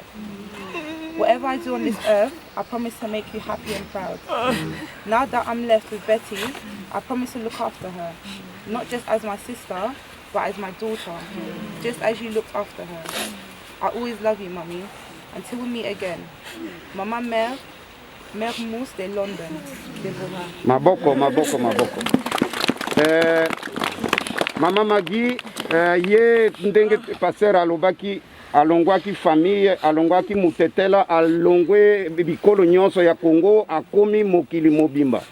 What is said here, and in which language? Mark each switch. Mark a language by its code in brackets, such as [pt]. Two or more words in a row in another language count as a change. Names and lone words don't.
[en] Whatever I do on this earth, I promise to make you happy and proud. Now that I'm left with Betty, I promise to look after her. Not just as my sister, but as my daughter, just as you looked after her. I always love you, Mummy. Until we meet again. [ln] Mama Mère Mousse de London. Maboko. Mama Maggie, ye ndenge passer alobaki alongwaki famille, alongwaki mutetela, alongwe bikolo nyonso ya Congo, akomi mokili mobimba.